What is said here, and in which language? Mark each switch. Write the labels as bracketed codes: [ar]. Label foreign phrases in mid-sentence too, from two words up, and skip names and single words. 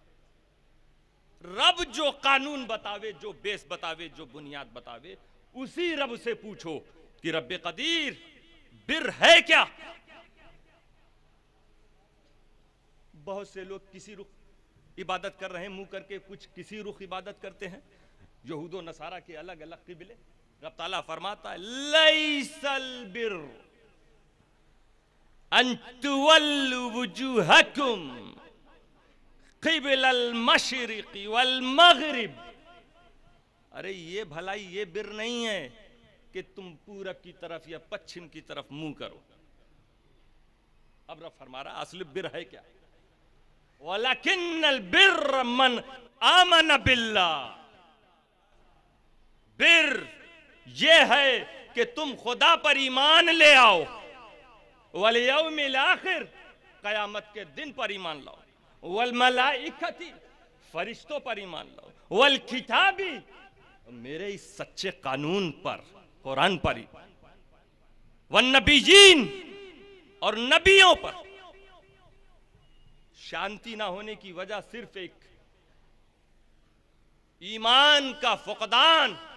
[ur] رب جو قانون بتاوے، جو بیس بتاوے، جو بنیاد بتاوے، اسی رب سے پوچھو کہ رب قدیر بر ہے کیا? بہت سے لوگ کسی رخ عبادت کر رہے ہیں، منہ کر کے کچھ کسی رخ عبادت کرتے ہیں، یہود و نصاریٰ کے الگ الگ قبلے. رب تعالیٰ فرماتا ہے [ar] ليس البر أن تولوا وجوهكم قبل المشرق والمغرب. [ur] ارے یہ بھلائی، یہ بر نہیں ہے کہ تم پورب کی طرف یا پچھم کی طرف منہ کرو. اب رب فرما رہا اصل بر ہے کیا? [ar] ولكن البر من آمن بالله. [ur] بر یہ ہے کہ تم خدا پر ایمان لے آؤ, [ar] واليوم الآخر, [ur] قیامت کے دن پر ایمان لاؤ, [ar] والملائكة, [ur] فرشتوں پر ایمان لاؤ, [ar] والكتاب, [ur] میرے اس سچے قانون پر، قرآن پر ایمان, [ar] والنبيين, [ur] اور نبیوں پر، شانتی نہ ہونے کی وجہ صرف ایک ایمان کا فقدان.